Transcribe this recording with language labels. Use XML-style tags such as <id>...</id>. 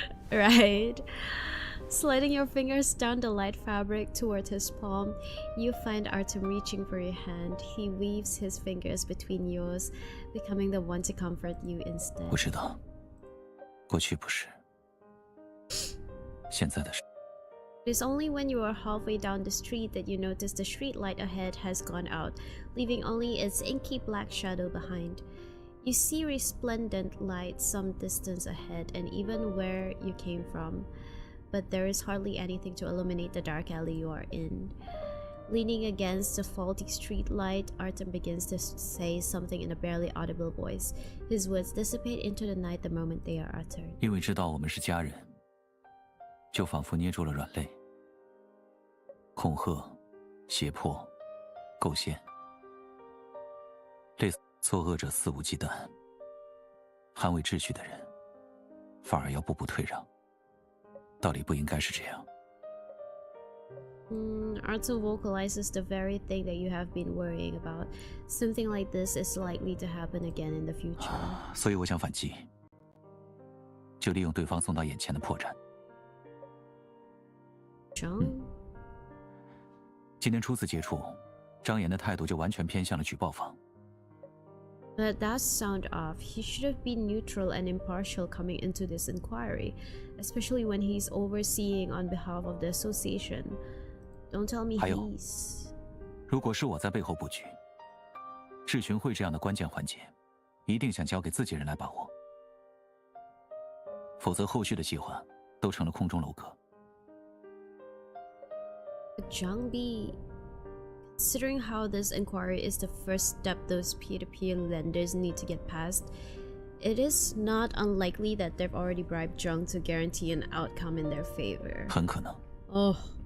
<en>Right? Sliding your fingers down the light fabric toward his palm, you find Artem reaching for your hand. He weaves his fingers between yours, becoming the one to comfort you instead.</en> <zh>我知道，过去不是，现在的是。</zh> <en>It is only when you are halfway down the street that you notice the street light ahead has gone out, leaving only its inky black shadow behind. You see resplendent light some distance ahead and even where you came from, but there is hardly anything to illuminate the dark alley you are in. Leaning against the faulty street light, Artem begins to say something in a barely audible voice. His words dissipate into the night the moment they are uttered.</en> <zh>因为知道我们是家人，就仿佛捏住了软肋。恐吓、胁迫、构陷，类似作恶者肆无忌惮，捍卫秩序的人反而要步步退让。道理不应该是这样。</zh> <en>Artem vocalizes the very thing that you have been worrying about. Something like this is likely to happen again in the future.</en> <zh>所以我想反击，就利用对方送到眼前的破绽。今天初次接触，张岩的态度就完全偏向了举报方。</zh> <en>But that sound off. He should have been neutral and impartial coming into this inquiry, especially when he's overseeing on behalf of the association. Don't tell me he's...</en> <zh>如果是我在背后布局，质询会这样的关键环节，一定想交给自己人来把握，否则后续的计划都成了空中楼阁。</zh> <en>Zhang Bi, considering how this inquiry is the first step those peer-to-peer lenders need to get past, it is not unlikely that they've already bribed Zhang to guarantee an outcome in their favor.</en> <zh>很可能。 Oh.</zh>